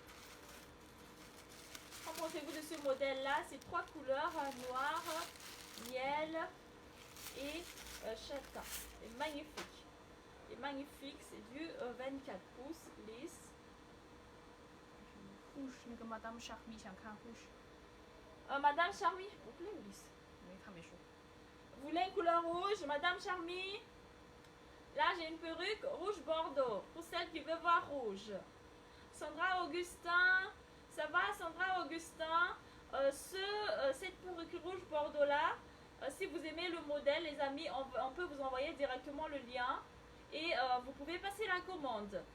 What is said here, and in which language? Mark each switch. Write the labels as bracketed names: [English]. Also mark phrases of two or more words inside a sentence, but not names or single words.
[French] Qu'en pensez-vous de ce modèle-là? C'est 3 couleurs, noir, miel et châtain. C'est magnifique. C'est magnifique. C'est du 24 pouces lisse. [Chinese] rouge 那个 Madame Charmy 想看 rouge。 [French] Madame Charmy, vous plaît ou lisse? [Chinese] 没，她没说。 [French] Vous voulez une couleur rouge, Madame Charmy? Là, j'ai une perruque rouge bordeaux, pour celle qui veut voir rouge. Sandra Augustin, ça va Sandra Augustin? Cette perruque rouge bordeaux là, si vous aimez le modèle, les amis, on peut vous envoyer directement le lien et vous pouvez passer la commande.